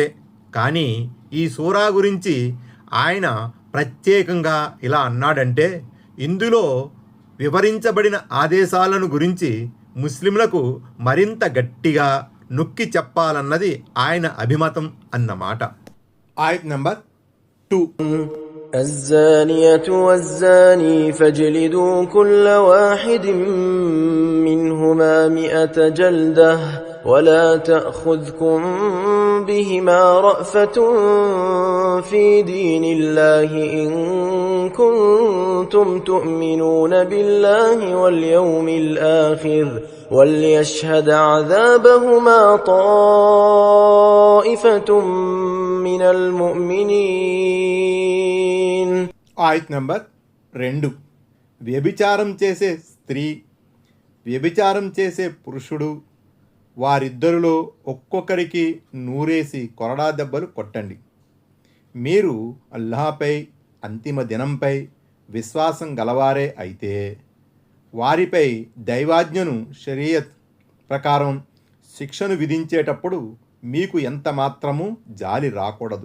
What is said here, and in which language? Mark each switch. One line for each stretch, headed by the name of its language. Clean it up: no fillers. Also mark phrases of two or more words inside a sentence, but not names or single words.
Telugu: కానీ ఈ సూరా గురించి ఆయన ప్రత్యేకంగా ఇలా అన్నాడంటే, ఇందులో వివరించబడిన ఆదేశాలను గురించి ముస్లింలకు మరింత గట్టిగా నొక్కి చెప్పాలన్నది ఆయన అభిమతం అన్నమాట. ఆయత్ నంబర్ 2.
Arabic: الزانية والزاني فاجلدوا كل واحد منهما 100 جلدة ولا تأخذكم بهما رأفة في دين الله إن كنتم تؤمنون بالله واليوم الآخر وليشهد عذابهما طائفة من المؤمنين.
Telugu: ఆయత్ నంబర్ 2. వ్యభిచారం చేసే స్త్రీ, వ్యభిచారం చేసే పురుషుడు, వారిద్దరిలో ఒక్కొక్కరికి నూరేసి కొరడా దెబ్బలు కొట్టండి. మీరు అల్లాహపై అంతిమ దినంపై విశ్వాసం గలవారే అయితే వారిపై దైవాజ్ఞను షరియత్ ప్రకారం శిక్షను విధించేటప్పుడు మీకు ఎంత మాత్రమూ జాలి రాకూడదు.